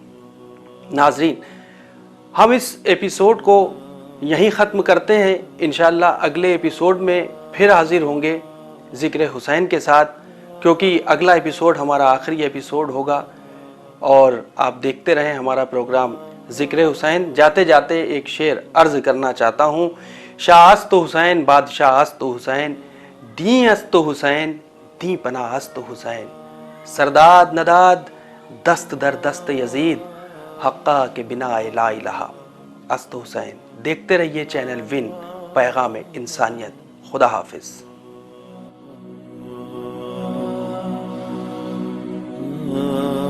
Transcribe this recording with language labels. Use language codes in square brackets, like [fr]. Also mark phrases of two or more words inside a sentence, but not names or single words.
[ur] ناظرین، ہم اس ایپیسوڈ کو یہیں ختم کرتے ہیں، انشاءاللہ اگلے ایپیسوڈ میں پھر حاضر ہوں گے ذکر حسین کے ساتھ، کیونکہ اگلا ایپیسوڈ ہمارا آخری ایپیسوڈ ہوگا، اور آپ دیکھتے رہیں ہمارا پروگرام ذکر حسین۔ جاتے جاتے ایک شعر عرض کرنا چاہتا ہوں۔ [fa] شاہ است حسین بادشاہ است حسین، دین است حسین دین پناہ است حسین، سرداد نداد دست در دست یزید، حقہ کے بنا لا الہ است حسین۔ [ur] دیکھتے رہیے چینل ون پیغام انسانیت۔ خدا حافظ۔